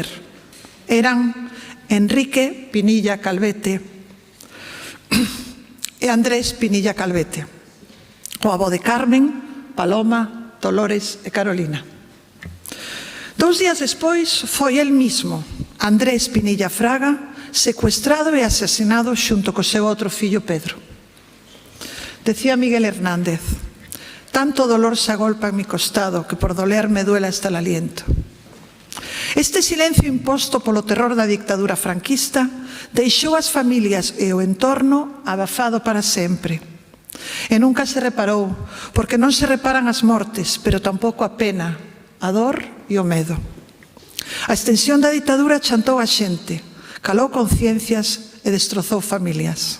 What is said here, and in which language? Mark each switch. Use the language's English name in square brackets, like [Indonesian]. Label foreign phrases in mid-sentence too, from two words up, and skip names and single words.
[Galician] Eran Enrique Pinilla Calvete e Andrés Pinilla Calvete, o avó de Carmen, Paloma, Dolores e Carolina. 2 días despois foi [Spanish] el mismo, [Galician] Andrés Pinilla Fraga, secuestrado e asesinado xunto co seu outro fillo Pedro. [Spanish] Decía Miguel Hernández: tanto dolor se agolpa en mi costado que por doler me duela hasta el aliento. [Galician] Este silencio imposto polo terror da dictadura franquista deixou as familias e o entorno abafado para sempre. E nunca se reparou, porque non se reparan as mortes, pero tampouco a pena, a dor e o medo. A extensión da ditadura chantou a xente, calou conciencias e destrozou familias.